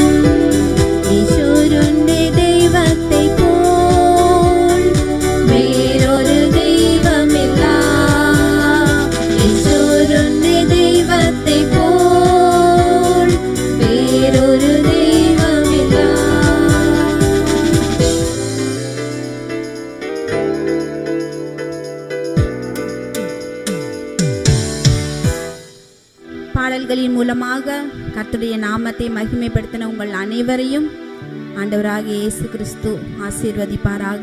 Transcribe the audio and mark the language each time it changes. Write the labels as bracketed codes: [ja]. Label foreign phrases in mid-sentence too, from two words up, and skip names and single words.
[ml] യേശുവിന്റെ ദൈവത്തെ പോൽ വേറൊരു ദൈവമില്ല. യേശുവിന്റെ ദൈവത്തെ പോൽ വേറൊരു ദൈവമില്ല. [ta] பாடல்களின் மூலமாக கர்த்தருடைய நாமத்தை மகிமைப்படுத்தின உங்கள் அனைவரையும் ஆண்டவராகிய இயேசு கிறிஸ்து ஆசீர்வதிப்பாராக.